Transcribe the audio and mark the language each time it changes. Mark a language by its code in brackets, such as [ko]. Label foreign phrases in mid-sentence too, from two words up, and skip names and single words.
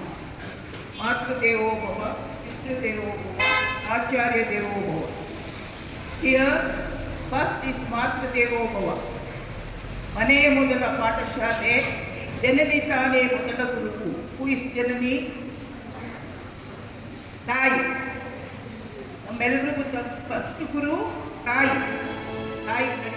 [sa] मातृदेवो भव, पितृदेवो भव, आचार्य देवो भव। [en] Here first is [sa] मातृदेवो भव. [kn] ಮನೆಯ ಮೊದಲ ಪಾಠಶಾಲೆ, ಜನನಿ ತಾನೇ ಮೊದಲ ಗುರುವು. [en] Who is ಜನನಿ? ತಾಯಿ. [kn] ನಮ್ಮೆಲ್ಲರಿಗೂ ಫಸ್ಟ್ ಗುರು ತಾಯಿ. ತಾಯಿ